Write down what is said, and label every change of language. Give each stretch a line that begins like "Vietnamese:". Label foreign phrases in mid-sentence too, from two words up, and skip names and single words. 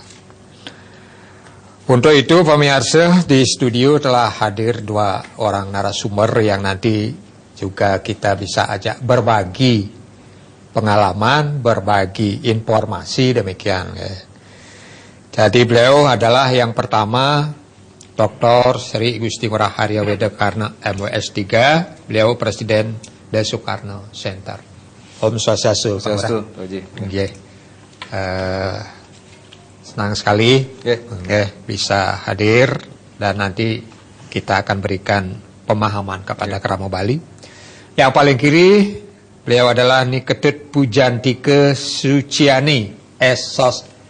Indonesian: Untuk itu pemirsa, di studio telah hadir dua orang narasumber yang nanti juga kita bisa ajak berbagi pengalaman, berbagi informasi demikian. Ya. Jadi beliau adalah yang pertama Dr. Sri Gusti Ngurah Arya Weda Karna MWS 3, beliau Presiden The Soekarno Center.
Balinese: Om Swastiastu.
Indonesian: Senang sekali bisa hadir, dan nanti kita akan berikan pemahaman kepada kerama Bali. Yang paling kiri beliau adalah Niketut Pujantike Suciani SOSH.